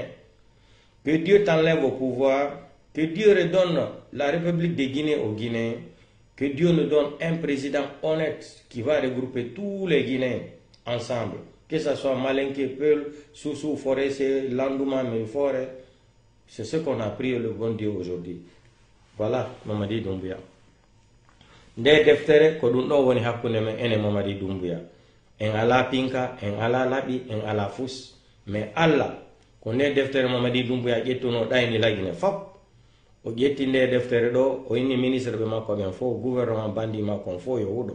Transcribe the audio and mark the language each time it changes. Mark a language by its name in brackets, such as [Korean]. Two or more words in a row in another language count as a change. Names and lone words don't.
[French] Que Dieu t'enlève au pouvoir, que Dieu redonne la République de Guinée aux Guinéens, que Dieu nous donne un président honnête qui va regrouper tous les Guinéens ensemble. Que ce soit Malinké, Peul, Soussou, Forêt, Landouma, Forêt. C'est ce qu'on a prié le bon Dieu aujourd'hui. Voilà, Mamadi Doumbouya. [Fula] Nde deftere ko ɗum ɗo woni hakkunde men ene Mamadi Doumbouya. En ala pinka, en ala laɓi, en ala fus. Mais Allah ko nde deftere Mamadi Doumbouya ƴettuno ɗayni lagine fop. O ƴetti nde deftere ɗo, o inni ministre ɓe makko ɓen fof, gouvernement bandi makko on fof yo huɗo.